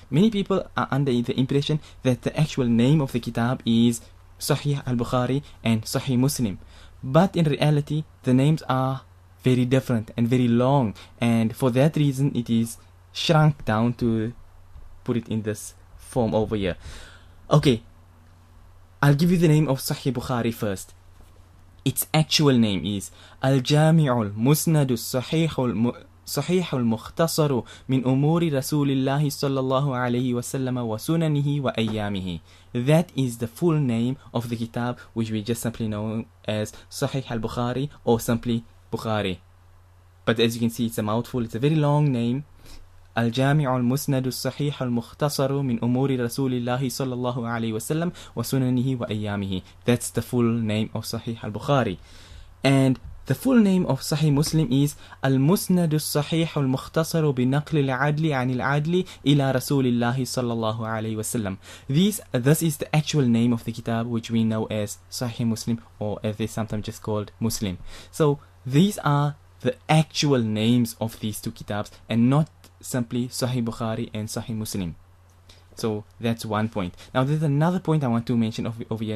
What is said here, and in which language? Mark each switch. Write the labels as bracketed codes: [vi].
[en] Many people are under the impression that the actual name of the kitab is Sahih al-Bukhari and Sahih Muslim. But in reality, the names are very different and very long, and for that reason it is shrunk down to put it in this form over here. Okay, I'll give you the name of Sahih Bukhari first. Its actual name is Al-Jami'ul Musnadu [ar] صحيح المختصر من أمور رسول الله صلى الله عليه وسلم وسننه وأيامه. [en] That is the full name of the kitab, which we just simply know as Sahih al-Bukhari or simply Bukhari. But as you can see, it's a mouthful, it's a very long name. [ar] الجامع المسند الصحيح المختصر من أمور رسول الله صلى الله عليه وسلم وسننه وأيامه. [en] That's the full name of Sahih al-Bukhari. And the full name of Sahih Muslim is [ar] المسند الصحيح المختصر بنقل العدل عن العدل إلى رسول الله صلى الله عليه وسلم. [en] This is the actual name of the kitab, which we know as Sahih Muslim, or as they sometimes just called Muslim. So these are the actual names of these two kitabs, and not simply Sahih Bukhari and Sahih Muslim. So that's one point. Now there's another point I want to mention over here.